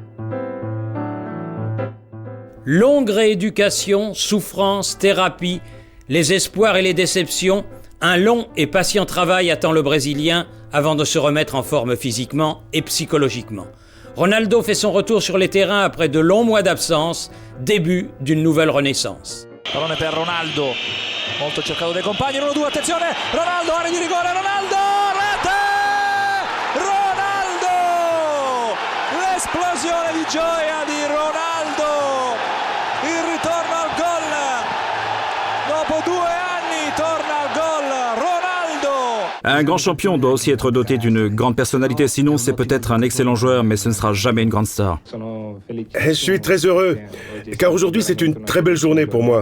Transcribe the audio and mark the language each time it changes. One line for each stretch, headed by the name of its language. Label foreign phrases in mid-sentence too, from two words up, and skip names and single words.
French: Longue rééducation, souffrance, thérapie, Les espoirs et les déceptions, un long et patient travail attend le Brésilien avant de se remettre en forme physiquement et psychologiquement. Ronaldo fait son retour sur les terrains après de longs mois d'absence, début d'une nouvelle renaissance.
Italian: Pallone per Ronaldo, molto cercato dai compagni, 1-2, attenzione, Ronaldo, area di rigore, Ronaldo, rete! Ronaldo! L'esplosione di gioia di Ronaldo, il ritorno al gol, dopo 2 anni torna al gol, Ronaldo!
French: Un grand champion doit aussi être doté d'une grande personnalité, sinon c'est peut-être un excellent joueur, mais ce ne sera jamais une grande star. Je suis très heureux, car aujourd'hui c'est une très belle journée pour moi.